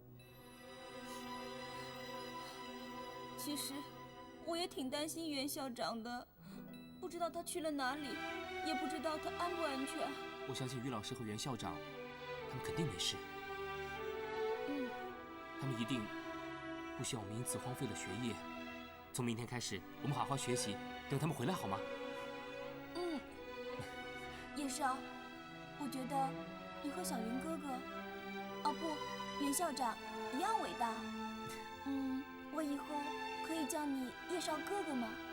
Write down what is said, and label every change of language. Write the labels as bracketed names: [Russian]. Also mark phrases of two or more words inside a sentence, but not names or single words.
[Chinese] 其實，我也挺擔心袁校長的，不知道他去了哪裡，也不知道他安不安全。我相信於老師和袁校長，他們肯定沒事。他們一定不希望我們因此荒廢了學業。從明天開始，我們好好學習，等他們回來好嗎？葉少，我覺得你和小雲哥哥，哦不，袁校長一樣偉大。我以後可以叫你葉少哥哥嗎？